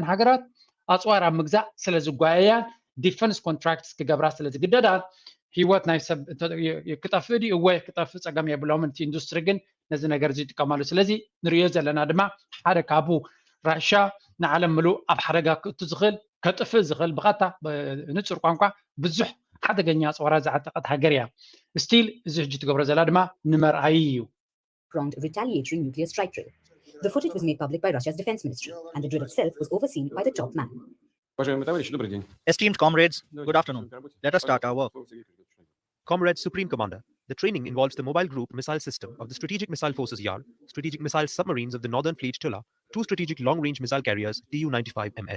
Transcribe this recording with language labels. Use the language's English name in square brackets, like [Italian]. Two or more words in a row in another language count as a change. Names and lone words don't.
[Tigrinya] ሃገራት ኣፅዋር ኣብ ምግዛእ ስለ ዝጓየያ ዲፈንስ ኮንትራክትስ ክገብራ ስለ ዝግደዳ ሂወት ናይ ሰብ ክጠፍእ ድዩ ወይ ክጠፍእ ፀገም የብሎም እቲ ኢንዱስትሪ ግን ነዚ ነገር እዚ ይጥቀማሉ ስለዚ ንሪኦ ዘለና ድማ ሓደ ካብኡ ራሽያ ንዓለም ምሉእ ኣብ ሓደጋ ክእቱ ዝኽእል ከጥፍእ ዝኽእል ብቐጥታ ንፁር ቋንቋ ብዙሕ ሓደገኛ ኣፅዋራ ዝዓጠቐት ሃገር እያ ስቲል እዚ ሕጂ ትገብሮ ዘላ ድማ ንመርኣይ እዩ [English] pronged retaliatory nuclear strike drill. The footage was made public by Russia's defense ministry, and the drill itself was overseen by the top man. Esteemed comrades, good afternoon. Let us start our work. Comrades Supreme Commander, the training involves the Mobile Group Missile System of the Strategic Missile Forces YAR, Strategic Missile Submarines of the Northern Fleet Tula, 2 Strategic Long-Range Missile Carriers Tu-95MS.